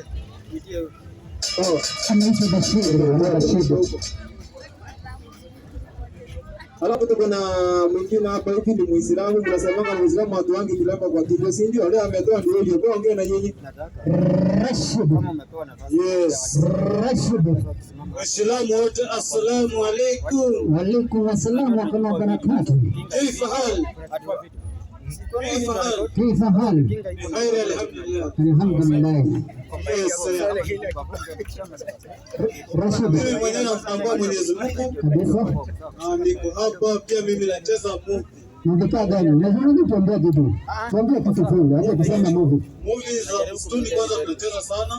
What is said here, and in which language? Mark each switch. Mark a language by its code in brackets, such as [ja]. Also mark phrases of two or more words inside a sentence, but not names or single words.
[sw] Anaitwa Bashir. Alafu tuko na mwingine hapa hivi ni Muislamu, mnasemanga Muislamu watu wangi kilamba kwa kitu si ndio? Leo ametoa ndio hiyo. Kwa ongea na nyinyi. Rashid. Yes. Rashid. Waislamu wote [ar] السلام عليكم. وعليكم السلام ورحمة الله وبركاته. كيف حال? كيف حالك؟ بخير الحمد لله. الحمد لله. [sw] Rashid, mimi mwenyewe namtambua Mwenyezi Mungu. Kabisa. Niko hapa pia mimi nacheza movie. Movie gani? Lazima nituambie kitu. Tuambie kitu fulani, acha kusema movie. Movie za msituni kwanza tunacheza sana.